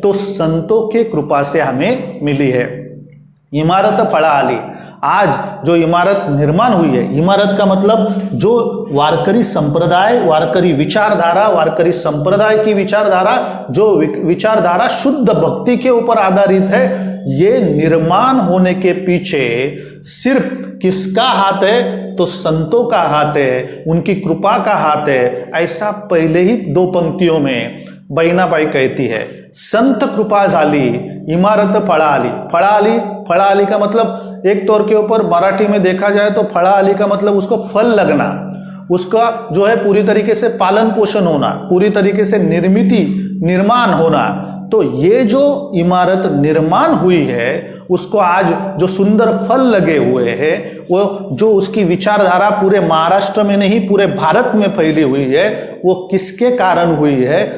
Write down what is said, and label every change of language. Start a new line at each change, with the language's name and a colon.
Hindi: तो संतों के कृपा से हमें मिली है।
Marathi: इमारत फड़ा आली,
Hindi: आज जो इमारत निर्माण हुई है, इमारत का मतलब जो वारकरी संप्रदाय, वारकरी विचारधारा, वारकरी संप्रदाय की विचारधारा, जो विचारधारा शुद्ध भक्ति के ऊपर आधारित है, ये निर्माण होने के पीछे सिर्फ किसका हाथ है? तो संतों का हाथ है, उनकी कृपा का हाथ है। ऐसा पहले ही 2 पंक्तियों में बहिणाबाई कहती है।
Marathi: संत कृपा झाली इमारत फळा आली।
Hindi: फळा आली का मतलब एक तौर के ऊपर मराठी में देखा जाए तो फळा आली का मतलब उसको फल लगना, उसका जो है पूरी तरीके से पालन पोषण होना, पूरी तरीके से निर्माण होना। तो ये जो इमारत निर्माण हुई है उसको आज जो सुंदर फल लगे हुए हैं, वो जो उसकी विचारधारा पूरे महाराष्ट्र में नहीं पूरे भारत में फैली हुई है, वो किसके कारण हुई है?